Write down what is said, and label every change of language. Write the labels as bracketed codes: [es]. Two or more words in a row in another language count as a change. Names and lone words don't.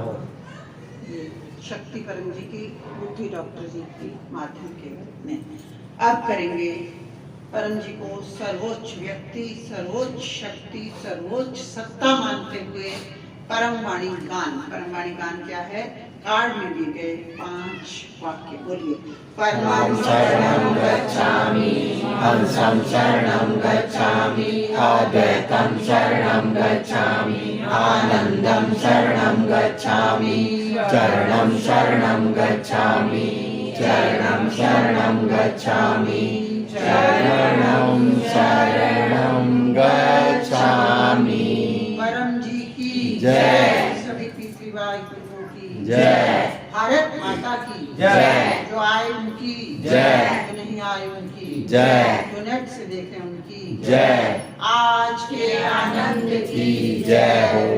[hi] ये शक्ति परम जी की बुद्धि डॉक्टर जी की माध्यम के में। अब करेंगे परम जी को सर्वोच्च व्यक्ति, सर्वोच्च शक्ति, सर्वोच्च सत्ता मानते हुए परम वाणी गान। परम वाणी गान क्या है? कार्ड में दिए गए 5 वाक्य बोलिए। [sa] परमं शरणं गच्छामि, हंसं शरणं गच्छामि, अद्वैतं शरणं गच्छामि, आनंदं शरणं गच्छामि, चरणं शरणं गच्छामि, चरणं शरणं गच्छामि, चरणं शरणं गच्छामि। [hi] परम जी की जय। सभी P3Y गुरुओं की जय। भारत माता की जय। जो आए उनकी जय, जो नहीं आए उनकी जय, जो नेट से देख रहे उनकी जय। आज के आनंद की जय हो।